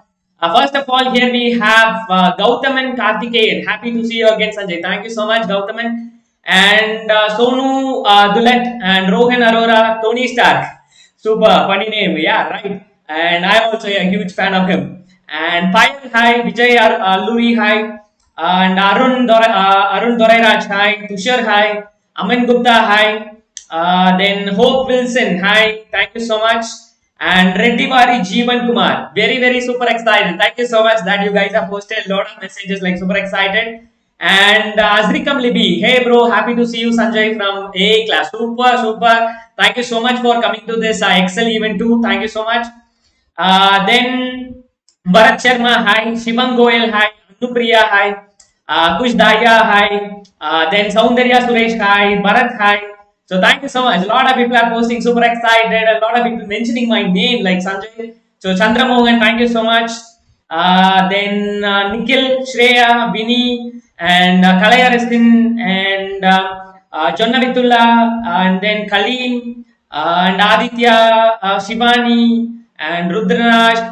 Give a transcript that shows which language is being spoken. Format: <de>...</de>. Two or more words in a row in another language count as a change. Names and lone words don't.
<en>First of all, here we have Gautam and Karthikeyan. Happy to see you again, Sanjay. Thank you so much, Gautam. And Sonu Dulet and Rohan Arora, Tony Stark. Super funny name, yeah, right. And I'm also a huge fan of him. And Payal, hi. Vijay Alluri, hi. And Arun Dorairaj, hi. Tushar, hi. Aman Gupta, hi. Then Hope Wilson, hi, thank you so much. And Reddivari Jeevan Kumar, very super excited. Thank you so much that you guys have posted a lot of messages like super excited. And Azrikam Libby, hey bro, happy to see you, Sanjay from A class. Super. Thank you so much for coming to this Excel event too. Thank you so much. Then Bharat Sharma, hi. Shivam Goel, hi. Anupriya, hi. Kush Daya, hi. Then Soundarya Suresh, hi. Bharat, hi. So thank you so much. A lot of people are posting, super excited. A lot of people mentioning my name like Sanjay. So Chandra Mohan, thank you so much. Then Nikhil, Shreya, Vinny, and Kalaya Restin, and Jonna Vitullah, and then Kaleen, and Aditya, Shivani, and Rudraraj.</en>